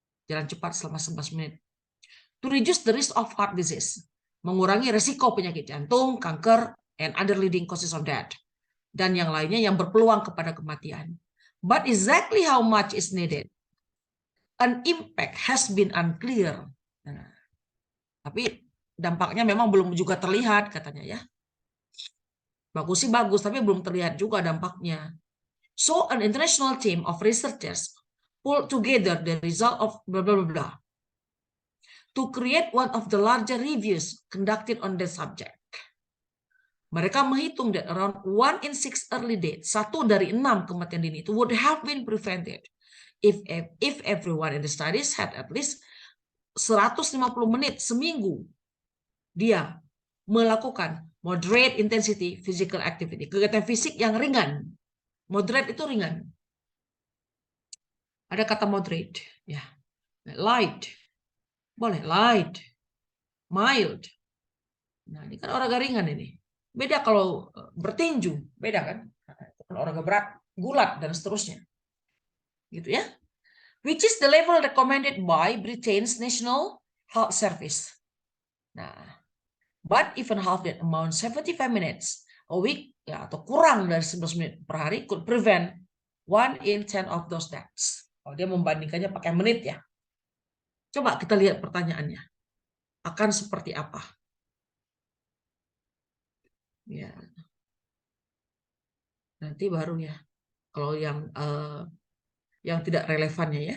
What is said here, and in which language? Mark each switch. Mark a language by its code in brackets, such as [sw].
[id] Jalan cepat selama 11 menit. [en] To reduce the risk of heart disease, [id] mengurangi resiko penyakit jantung, kanker, [en] and other leading causes of death. [id] Dan yang lainnya yang berpeluang kepada kematian. [en] But exactly how much is needed? An impact has been unclear. [id] Nah, tapi dampaknya memang belum juga terlihat katanya ya. Bagus sih bagus, tapi belum terlihat juga dampaknya. [en] So an international team of researchers pulled together the result of blah blah blah blah to create one of the larger reviews conducted on the subject. [id] Mereka menghitung [en] that around 1 in 6 early deaths, [id] 1 dari 6 kematian dini itu [en] would have been prevented if everyone in the studies had at least 150 [id] menit seminggu dia melakukan [en] moderate intensity physical activity, [id] kegiatan fisik yang ringan. Moderate itu ringan. Ada kata moderate, ya. Light, boleh light, mild. Nah, ini kan olahraga ringan ini. Beda kalau bertinju, beda kan? Kalau olahraga berat, gulat dan seterusnya. Gitu ya. [en] Which is the level recommended by Britain's National Health Service. Nah, but even half that amount, 75 minutes a week, [id] ya, atau kurang dari 11 menit per hari, [en] could prevent 1 in 10 of those deaths. [id] Kalau dia membandingkannya pakai menit ya. Coba kita lihat pertanyaannya. Akan seperti apa? Ya. Nanti baru ya. Kalau yang tidak relevannya ya.